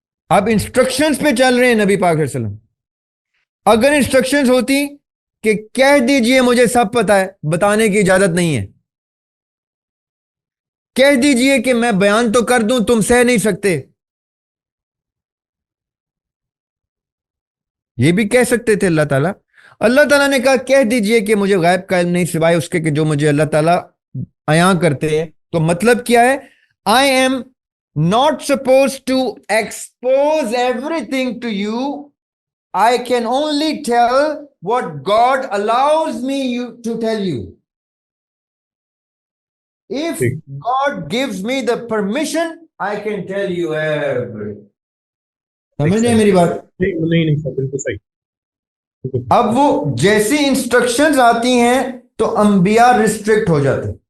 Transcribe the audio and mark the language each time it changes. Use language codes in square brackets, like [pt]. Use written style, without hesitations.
[ur] آپ انسٹرکشنز پہ چل رہے ہیں نبی پاک صلی اللہ علیہ وسلم. اگر انسٹرکشنز ہوتی کہ کہہ دیجئے مجھے سب پتہ ہے, بتانے کی اجازت نہیں ہے, کہہ دیجئے کہ میں بیان تو کر دوں تم سہ نہیں سکتے, یہ بھی کہہ سکتے تھے اللہ تعالیٰ. اللہ تعالیٰ نے کہا کہہ دیجئے کہ مجھے غیب کا علم نہیں سوائے اس کے کہ جو مجھے اللہ تعالیٰ عیاں کرتے ہیں. تو مطلب کیا ہے؟ [en] I am not supposed to expose everything to you. I can only tell what God allows me to tell you. If God gives me the permission, I can tell you everything. [ur] سمجھ رہے ہیں میری بات؟ نہیں سر, بالکل صحیح. اب وہ جیسی انسٹرکشنز آتی ہیں تو انبیاء ریسٹرکٹ ہو جاتے.